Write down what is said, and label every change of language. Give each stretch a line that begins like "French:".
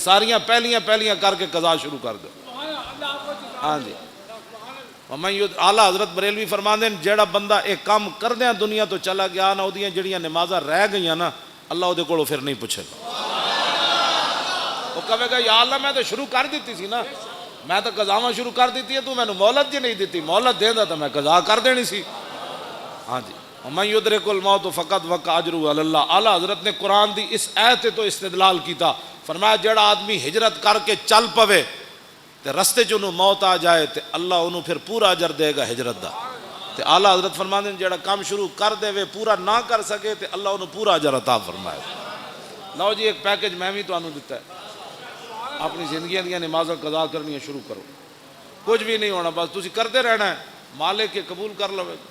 Urdu: یہ ساریاں پہلیاں کر کے قضا شروع کر دو. ہاں جی اعلیٰ حضرت بریلوی فرماندے ہیں جیڑا بندہ ایک کام کردیاں دنیا تو چلا گیا نا, وہ جڑیاں نمازاں رہ گئیاں نا, اللہ وہ کو پھر نہیں پوچھے گا.
Punjabi: وہ کہے گا یا اللہ میں تو شروع کر دیتی سی نا, میں تو قضاواں شروع کر دیتی ہے, تو میں نے مہلت جی نہیں دیتی, مہلت دے دا تو میں قضا کر دینی سی.
Arabic: ہاں جی وَمَن يُدْرِكُ الْمَوْتُ فَقَدْ وَقَعَ أَجْرُهُ عَلَى اللَّهِ.
Punjabi: اعلیٰ حضرت نے قرآن دی اس آیت تو استدلال کیتا, فرمایا جڑا آدمی ہجرت کر کے چل پوے تے رستے چ انہوں موت آ جائے تے اللہ انہوں پھر پورا اجر دے گا ہجرت دا. تے اعلیٰ حضرت فرماندے ہیں جڑا کام شروع کر دے وے پورا نہ کر سکے تے اللہ انہوں پورا اجر عطا فرمائے. لو جی ایک پیکج میں بھی تانوں دیتا ہے, اپنی زندگیاں دیاں نمازاں قضا کرنی شروع کرو, کچھ بھی نہیں ہونا, بس تسی کرتے رہنا ہے, مالک کے قبول کر لو.